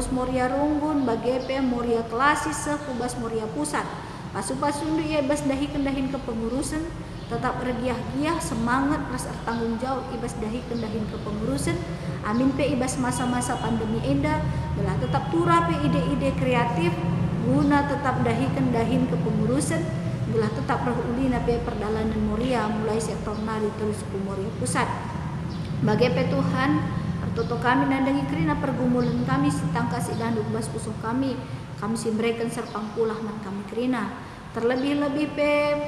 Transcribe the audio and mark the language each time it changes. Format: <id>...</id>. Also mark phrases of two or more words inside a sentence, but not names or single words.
<btx>Moria Runggun bagepe Moria klasis sekubas Moria pusat pasu-pasundu ia ibas dahi-kendahin kepengurusan tetap regiah-giah</btx> <id>semangat rasa tanggung</id> <btx>jawab ibas dahi-kendahin kepengurusan amin pe ibas masa-masa pandemi enda belah tetap turah pe</btx> <id>ide-ide kreatif</id> <btx>guna tetap dahi-kendahin kepengurusan belah tetap ulina pe perdalanan Moria mulai sektor nari terus ke Moria pusat bagepe Tuhan toto kami nandangi kerina pergumulan kami sitangka sidanduk bas usuh kami simbrekan serpang pulah man kami kerina terlebih-lebih pe</btx>